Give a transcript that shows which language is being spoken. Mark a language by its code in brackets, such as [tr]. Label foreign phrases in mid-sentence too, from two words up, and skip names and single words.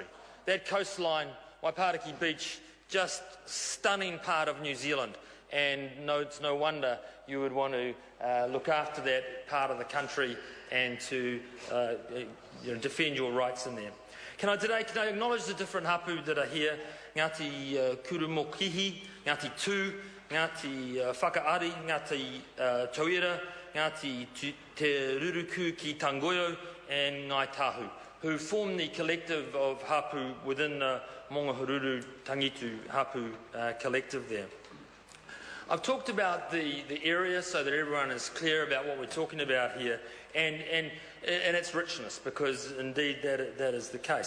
[en] That coastline, Waipatiki Beach, just stunning part of New Zealand, and it's no wonder you would want to look after that part of the country and to defend your rights in there. Can I acknowledge the different hapu that are here? Ngāti Kurumokihi, Ngāti Tū, Ngāti Whakaari, Ngāti Tauira, Ngāti Te Ruruku ki Tangoyo, and Ngai Tahu, who form the collective of hapu within the Maungaharuru-Tangitu hapu collective there. I've talked about the area so that everyone is clear about what we're talking about here and its richness, because indeed that is the case.